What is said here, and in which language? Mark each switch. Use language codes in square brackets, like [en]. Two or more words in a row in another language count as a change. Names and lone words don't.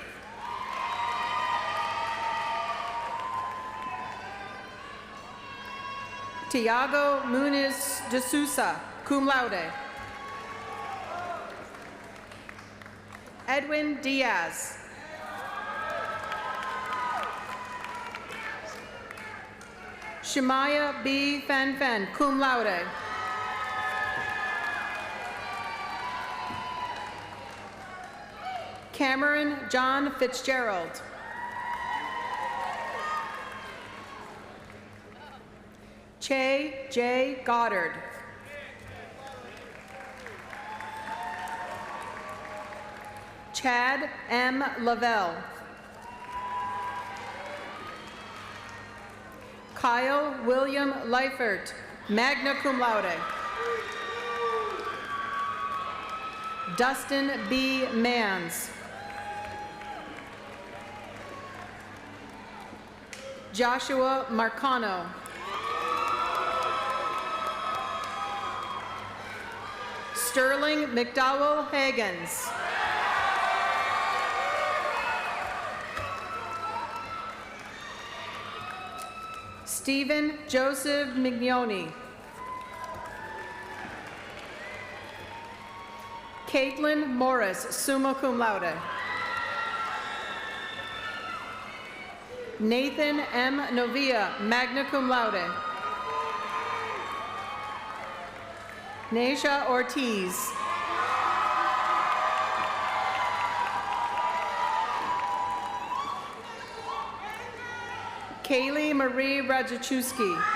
[en] Tiago Muniz de Sousa, [la] cum laude. [en] Edwin Diaz. Shemaya B. [la] Fanfen, cum laude. [en] Cameron John Fitzgerald. Che J. Goddard. Chad M. Lavelle. Kyle William Leifert, [la] magna cum laude. [en] Dustin B. Mans. Joshua Marcano. Sterling McDowell Hagens. Stephen Joseph Mignoni. Caitlin Morris, [la] summa cum laude. [en] Nathan M. Novia, [la] magna cum laude. [en] Neisha Ortiz. Kaylee Marie Radzichewski.